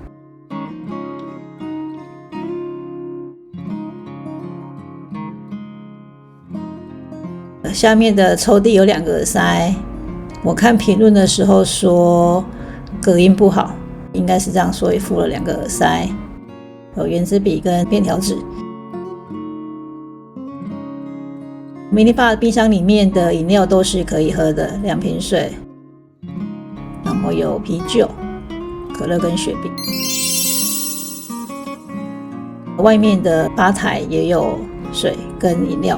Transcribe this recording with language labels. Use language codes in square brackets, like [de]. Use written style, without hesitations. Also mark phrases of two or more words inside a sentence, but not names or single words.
[zh] 下面的抽屜有2個耳塞，我看評論的時候說隔音不好，應該是這樣，所以附了2個耳塞，有原子筆跟便條紙。迷你吧冰箱裡面的飲料都是可以喝的，2瓶水，然後有啤酒、可樂跟雪碧。外面的吧台也有水跟飲料。